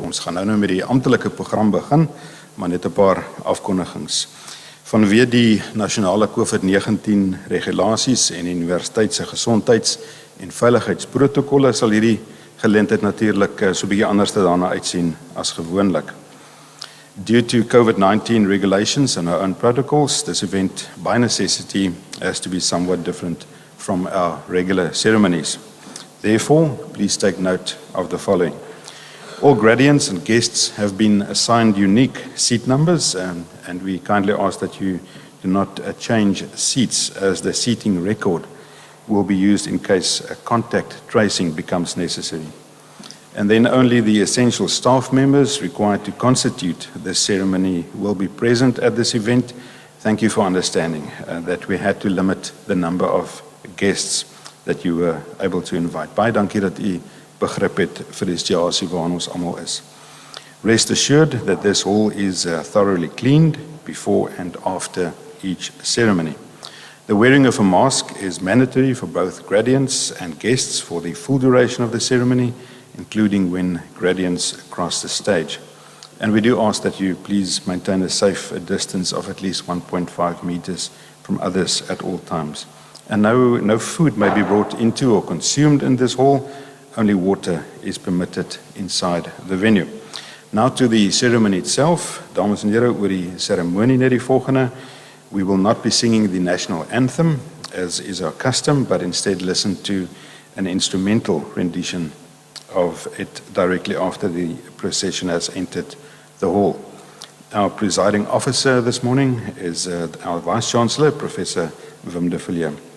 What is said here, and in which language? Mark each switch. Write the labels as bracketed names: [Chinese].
[Afrikaans] Ons gaan nou met die amptelike program begin, maar net 'n paar afkondigings. Vanweë die nasionale COVID-19 regulasies en universiteit se gesondheids- en veiligheidsprotokolle sal hierdie geleentheid natuurlik so 'n bietjie anders daarna uitsien as gewoonlik. [English] Due to COVID-19 regulations and our own protocols, this event by necessity has to be somewhat different from our regular ceremonies. Therefore, please take note of the following. All gradients and guests have been assigned unique seat numbers, and we kindly ask that you do not change seats, as the seating record will be used in case contact tracing becomes necessary. And then only the essential staff members required to constitute this ceremony will be present at this event. Thank you for understanding that we had to limit the number of guests that you were able to invite. [Afrikaans] Baie dankie dat u begrip het vir die situasie waarin ons almal is. [English] Rest assured that this hall is thoroughly cleaned before and after each ceremony. The wearing of a mask is mandatory for both gradients and guests for the full duration of the ceremony, including when gradients cross the stage. And we do ask that you please maintain a safe distance of at least 1.5 meters from others at all times. And no food may be brought into or consumed in this hall. Only water is permitted inside the venue. Now to the ceremony itself. [Afrikaans] Dames en here, oor die seremonie net die volgende. [English] We will not be singing the national anthem, as is our custom, but instead listen to an instrumental rendition of it directly after the procession has entered the hall. Our presiding officer this morning is our Vice Chancellor, Professor Wim de Villiers.